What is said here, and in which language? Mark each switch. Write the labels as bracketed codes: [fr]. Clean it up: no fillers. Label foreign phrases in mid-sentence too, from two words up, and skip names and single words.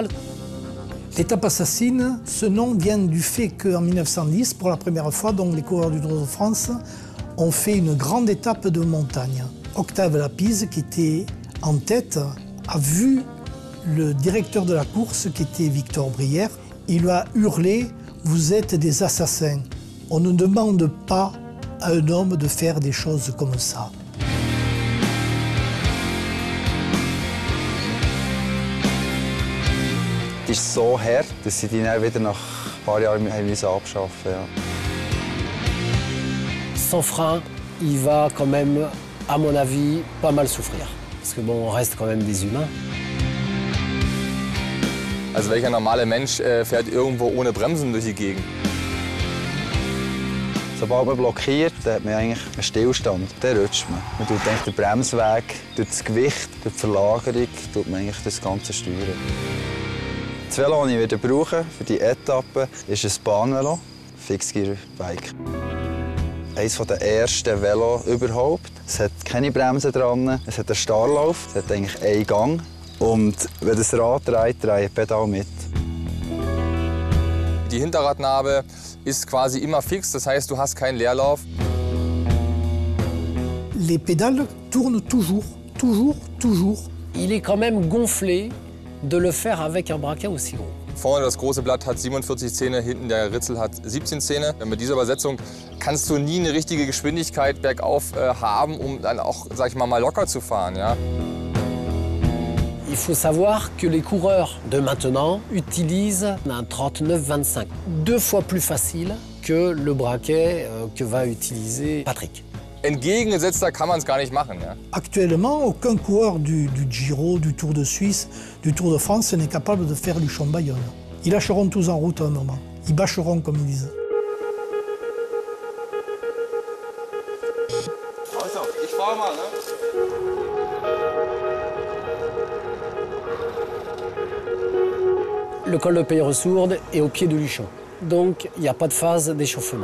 [fr] L'étape assassine, ce nom vient du fait qu'en 1910, pour la première fois, donc, les coureurs du Tour de France ont fait une grande étape de montagne. Octave Lapise, qui était en tête, a vu le directeur de la course, qui était Victor Brière. Il lui a hurlé « Vous êtes des assassins. On ne demande pas à un homme de faire des choses comme ça. » [de] Es ist so hart, dass sie die dann wieder nach ein paar Jahren abschaffen mussten. Ja. [fr] Sans frein, il va quand même, à mon avis, pas mal souffrir. Parce que bon, on reste quand même des humains. [de] Also welcher normale Mensch fährt irgendwo ohne Bremsen durch die Gegend? Sobald man blockiert, dann hat man eigentlich einen Stillstand. Dann rutscht man. Man tut eigentlich den Bremsweg, durch das Gewicht, durch die Verlagerung, tut man eigentlich das Ganze steuern. Das Velo, das ich brauche für die Etappe, ist ein Bahnvelo, Fixgear-Bike. Eines der ersten Velos überhaupt. Es hat keine Bremse dran, es hat einen Starrlauf, es hat eigentlich einen Gang. Und wenn das Rad dreht, dreht das Pedal mit. Die Hinterradnabe ist quasi immer fix, das heißt, du hast keinen Leerlauf. [fr] Les pédales tournent toujours, toujours, toujours. Il est quand même gonflé de le faire avec un braquet aussi gros. [de] Vorne das große Blatt hat 47 Zähne, hinten der Ritzel hat 17 Zähne. Mit dieser Übersetzung kannst du nie eine richtige Geschwindigkeit bergauf haben, um dann auch, sag ich mal locker zu fahren. Ja? [fr] Il faut savoir que les coureurs de maintenant utilisent un 39-25, 2 fois plus facile que le braquet que va utiliser Patrick. [de] Entgegengesetzter kann man es gar nicht machen. Ja? [fr] Actuellement, aucun coureur du Giro, du Tour de Suisse, du Tour de France n'est capable de faire Luchon-Bayonne. Ils lâcheront tous en route à un moment. Ils bâcheront, comme ils disent. [de] Also, ich fahr mal, ne? [fr] Le col de Peilleresourde est au pied de Luchon, donc il n'y a pas de phase d'échauffement.